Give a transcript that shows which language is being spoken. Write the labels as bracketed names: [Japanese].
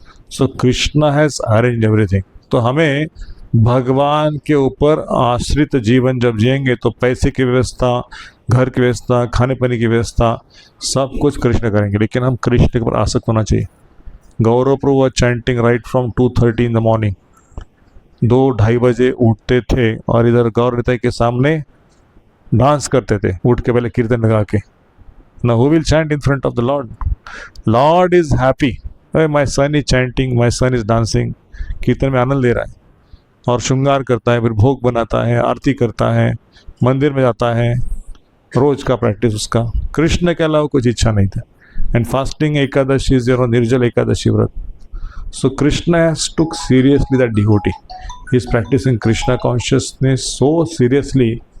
[English] So Krishna has arrange everything. [Hindi] तो हमें भगवान के ऊपर आश्रित जीवन जब जिएंगे तो पैसे की व्यवस्था, घर की व्यवस्था, खाने पाने की व्यवस्था सब कुछ कृष्ण करेंगे, लेकिन हम कृष्ण के ऊपर आसक्त होना चाहिए। गौरव प्रभु [English] Were chanting right from 2:30 in the morning. [Hindi] 2-2:30 बजे उठते थे और इधर गौर निताई के सामने डांस करते थे, उठ के पहले कीर्तन लगा के। [English] Now who will chant in front of the Lord? Lord is happy. Hey, my son is chanting, my son is dancing. [Hindi] कीर्तन में आनंद ले रहा है और श्रृंगार करता है, फिर भोग बनाता है, आरती करता है, मंदिर में जाता है, रोज का प्रैक्टिस उसका। कृष्ण के अलावा कुछ इच्छा नहीं था। [English] And fasting Ekadashi is your Nirjala Ekadashi vrat. So Krishna has took seriously that devotee. He is practising Krishna consciousness so seriously.